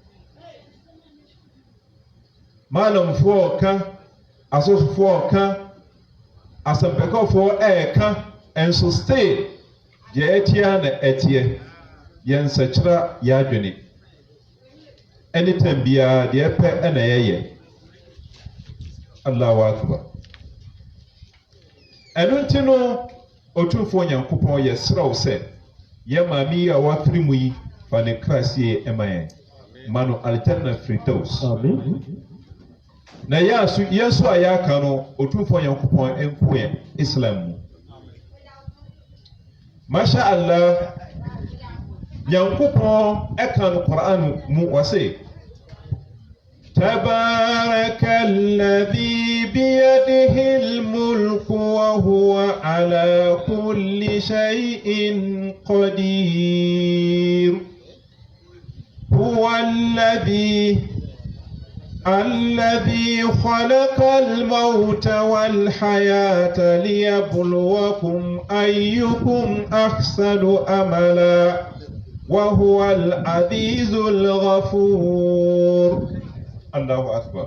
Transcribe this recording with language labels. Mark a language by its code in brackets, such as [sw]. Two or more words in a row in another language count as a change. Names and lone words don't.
[ak] maalamfoɔ ɔka asɔfofoɔ ɔka asɛmpɛkɔfoɔ ɛɛka ɛnso stay deɛ ɛteɛ na ɛteɛ yɛn nsɛkyerɛ yɛadwene anytime biara deɛ ɛpɛ ɛna yɛyɛ [ar] الله أكبر [ak] ɛno nti no ɔtumfoɔ Nyankopɔn yɛserɛw sɛ yɛ maame yi a wafiri mu yi fa ne krasie ɛma yɛn ma no [ar] الجنة الفردوس [ak] na yɛn so a yɛaka no ɔtumfoɔ Nyankopɔn ɛnko yɛn Islam mu [ar] ما شاء الله [ak] Nyankopɔn ɛka no Qur'an mu wɔse [ar] تبارك الذي بيده الملك وهو على كل شيء قدير هو الذي خلق الموت والحياة ليبلوكم أيكم أحسن أملا وهو العزيز الغفور الله أكبر